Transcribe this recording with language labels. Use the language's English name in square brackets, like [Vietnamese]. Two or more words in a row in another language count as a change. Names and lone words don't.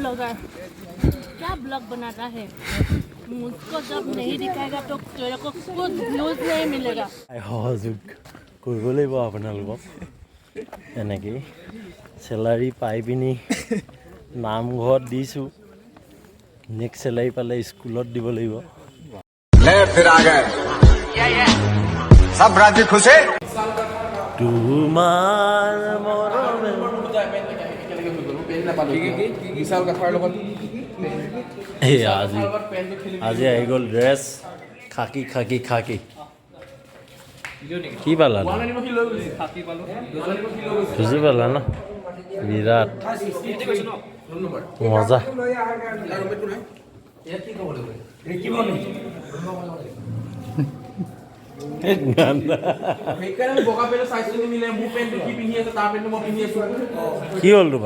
[Hindi] ब्लॉगर क्या ब्लॉग बनाता है मुझको जब नहीं दिखाएगा तो तेरे को कुछ व्यूज नहीं मिलेगा [Assamese] সহযোগ কৰিব লাগিব আপোনালোকক এনেকৈ চেলাৰী পাই পিনি নামঘৰত দিছোঁ নেক্সট চেলাৰী পালে স্কুলত দিব লাগিব [Hindi] ले फिर आ गए सब राजी खुश है [Assamese] তোমাৰ মৰমে এই আজি আহি গ'ল ড্ৰেছ খাকি খাকি খাকি কি পালা বুজি পালা ন বিৰাট মজা কি হ'ল তোমাৰ